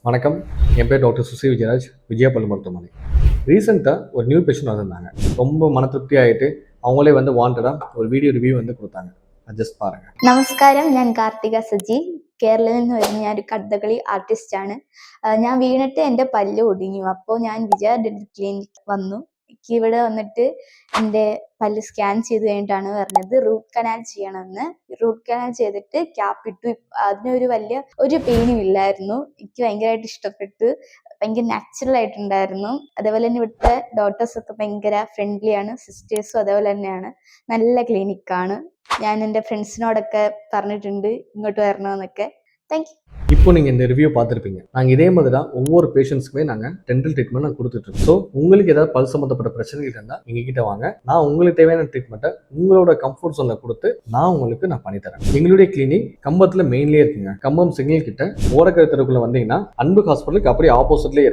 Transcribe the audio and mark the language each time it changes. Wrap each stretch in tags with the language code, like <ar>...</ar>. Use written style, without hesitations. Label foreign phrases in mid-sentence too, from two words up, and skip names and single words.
<ta>வணக்கம், என் பேர் டாக்டர் சுசி விஜயராஜ், விஜயா பல்லு மருத்துவமனை. ரீசெண்டாக ஒரு</ta> <en>new patient</en> <ta>வந்திருந்தாங்க. ரொம்ப மன திருப்தி ஆகிட்டு அவங்களே வாண்டடாக ஒரு வீடியோ ரிவ்யூ கொடுத்தாங்க. ജസ്റ്റ് பாருங்க.</ta> <ml>നമസ്കാരം, ഞാൻ കാർത്തിക സജി. കേരളത്തിൽ നിന്ന് വരുന്ന ഞാൻ ഒരു കഥകളി ആർട്ടിസ്റ്റ് ആണ്. ഞാൻ വീണിട്ട് എൻ്റെ പല്ല് ഒടിഞ്ഞു. അപ്പോൾ ഞാൻ വിജയ ഡെന്റൽ ക്ലിനിക് വന്നു. എനിക്ക് ഇവിടെ വന്നിട്ട് എൻ്റെ പല്ല് സ്കാൻ ചെയ്ത് കഴിഞ്ഞിട്ടാണ് പറഞ്ഞത്</ml> <en>root canal</en> <ml>ചെയ്യണമെന്ന്.</ml> <en>root canal</en> <ml>ചെയ്തിട്ട് ക്യാപ്പ് ഇട്ടു. അതിനൊരു വലിയ ഒരു പെയിനും ഇല്ലായിരുന്നു. എനിക്ക് ഭയങ്കരമായിട്ട് ഇഷ്ടപ്പെട്ടു. ഭയങ്കര നാച്ചുറൽ ആയിട്ടുണ്ടായിരുന്നു. അതേപോലെ തന്നെ ഇവിടുത്തെ ഡോക്ടേഴ്സ് ഒക്കെ ഭയങ്കര ഫ്രണ്ട്ലി ആണ്. സിസ്റ്റേഴ്സും അതേപോലെ തന്നെയാണ്. നല്ല ക്ലിനിക്കാണ്. ഞാൻ എൻ്റെ ഫ്രണ്ട്സിനോടൊക്കെ പറഞ്ഞിട്ടുണ്ട് ഇങ്ങോട്ട് വരണമെന്നൊക്കെ.</ml> <en>thank you.</en> <ta>இப்போ நீங்கள் இந்த ரிவ்யூ பார்த்துருப்பீங்க. நாங்கள் இதே மாதிரி தான் ஒவ்வொரு பேஷண்ட்ஸ்க்குமே நாங்கள்</ta> <en>dental treatment</en> <ta>கொடுத்துட்ருக்கோம். ஸோ உங்களுக்கு ஏதாவது பல் சம்மந்தப்பட்ட பிரச்சனைகள் இருந்தால் எங்ககிட்ட வாங்க. நான் உங்களுக்கு தேவையான ட்ரீட்மெண்ட்டை உங்களோட</ta> <en>comfort zone-il</en> <ta>கொடுத்து நான் பண்ணித்தரேன். எங்களுடைய கிளினிக் கம்பத்தில் மெயின்லேயே இருக்குங்க. கம்பம் சிக்னல் கிட்ட ஓரக்கரை தெருக்குள்ளே வந்தீங்கன்னா அன்பு ஹாஸ்பிட்டலுக்கு அப்படியே ஆப்போசிட்லேயே இருக்குது.</ta>